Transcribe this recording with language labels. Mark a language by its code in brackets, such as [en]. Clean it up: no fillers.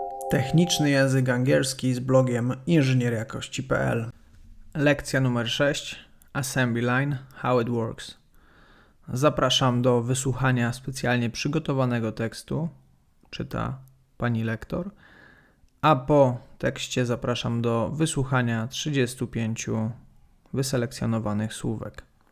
[pl] Techniczny Język Angielski z blogiem inżynierjakości.pl. Lekcja numer 6. [en] Assembly Line – How it works. [pl] Zapraszam do wysłuchania specjalnie przygotowanego tekstu, czyta pani lektor, a po tekście zapraszam do wysłuchania 35 wyselekcjonowanych słówek.